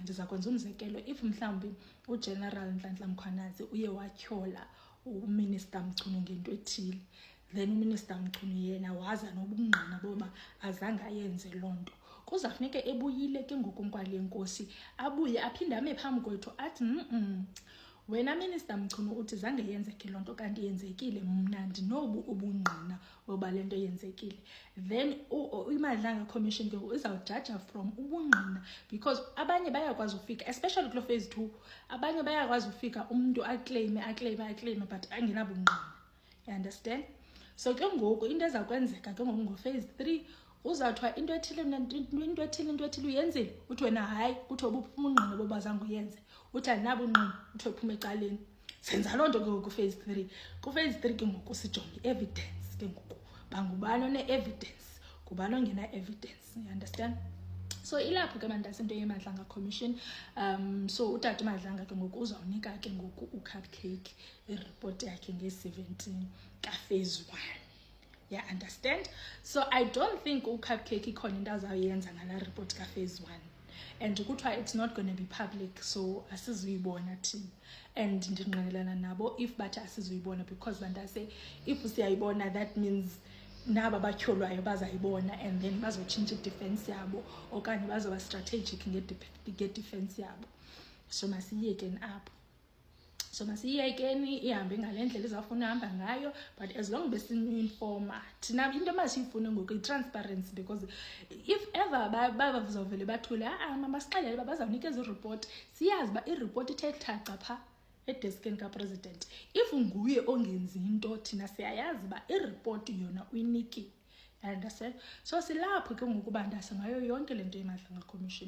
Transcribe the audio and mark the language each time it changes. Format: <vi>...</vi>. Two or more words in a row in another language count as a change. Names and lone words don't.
<xh>Ndiza kwenza umzekelo, if mhlawumbi uGeneral Nhlanhla Mkhwanazi uye watyhola uMinister Mchunu ngento ethile, then uMinister Mchunu yena waza nobungqina boba azange ayenze loo nto, kuzafuneke ebuyile ke ngoku kwale nkosi, abuye aphinde ame phambi kwethu athi wena Minister Mchunu uthi zange yenzeke loo nto kanti yenzekile, mna ndinobu ubungqina boba le nto yenzekile. Then iMadlanga Commission ke izawujaja from ubungqina, because abanye bayakwazi ufika, especially kulo phase 2, abanye bayakwazi ufika umntu aclaime but angenabungqina.</xh> <en>You understand?</en> <xh>So ke ngoku into eza kwenzeka ke ngoku ngophase 3 uzawuthiwa into ethile uyenzile, uthi wena hayi, kuthiwa ubungqina boba zange uyenze, uthi andinabungqina, uthiwa uphuma ecaleni. Senza loo nto ke ngoku kuphase 3. Kuphase 3 ke ngoku sijonge evidence ke ngoku, bangubani one-evidence, ngubani ongena-evidence.</xh> <en>You understand?</en> <xh>So ilapho ke mandase into yeMadlanga Commission. So utata uMadlanga ke ngoku uzawunika ke ngoku uCupcake ireport yakhe nge-17 kaphase 1.</xh> <en>Yeah, understand? So I don't think</en> <xh>uCupcake ikhona into azawuyenza ngala report kaphase 1, and kuthiwa</xh> <en>it's not going to be public,</en> <xh>so asizuyibona thina. And ndinqwenelana nabo if bathi asizuyibona, because bandase if siyayibona that means naba batyholwayo bazayibona,</xh> <en>and then</en> <xh>bazotshintsha idefense yabo okanye bazoba strategic ngedefense yabo. So masiyekeni apho. So masiyekeni ihambe ngale ndlela izawufuna uhamba ngayo,</xh> <en>but as long</en> <xh>besinu-informa thina into masiyifune ngoku i-transparency, because if ever bazawuvele bathule masixelele uba bazawunikeza ireport, siyazi uba ireport ithe thaca phaa edeskini kapresident. If nguye ongenzi into thina siyayazi uba ireport yona uyinikile.</xh> <en>Understand?</en> <xh>So silapho ke ngoku bandasa ngayo yonke le nto yeMadlanga Commission.</xh>